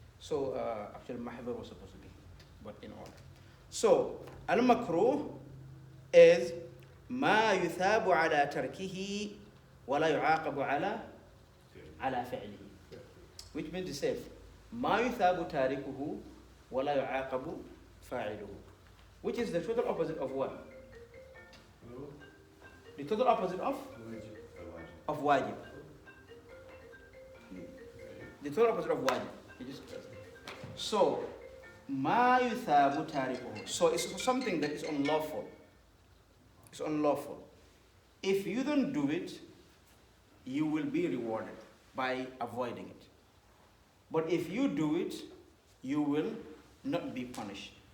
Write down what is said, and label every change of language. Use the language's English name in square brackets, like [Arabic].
[English] So actually محظور was supposed to be, but in order. [Arabic] So المكروه is ما يثاب على تركه ولا يعاقب على فعله. [English] Which means to say [Arabic] ما يثاب تاركه ولا يعاقب فاعله. [English] Which is the total opposite of what? The total opposite of wajib. The total opposite of wajib. [Arabic] So ما يثاب تاركه. [English] So it's something that is unlawful. It's unlawful. If you don't do it, you will be rewarded by avoiding it. But if you do it, you will not be punished.